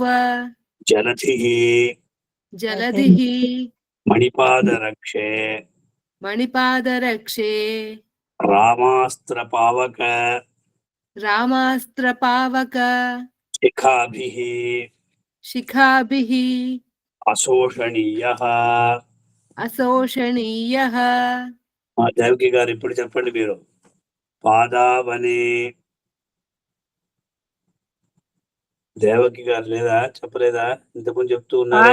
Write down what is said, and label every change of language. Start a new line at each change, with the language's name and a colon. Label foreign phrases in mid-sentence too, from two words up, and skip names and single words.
Sanskrit: जलधिः जलधिः मणिपादरक्षे मणिपादरक्षे रामास्त्रपावक रामास्त्रपावक शिखाभिः शिखाभिः అశోషణీయః. అశోషణీయः.
Telugu: దేవకి గారు ఇప్పుడు చెప్పండి మీరు. పాదావనే. దేవకి గారు లేదా చెప్పలేదా? ఇంతకుముందు చెప్తూ ఉన్నారే.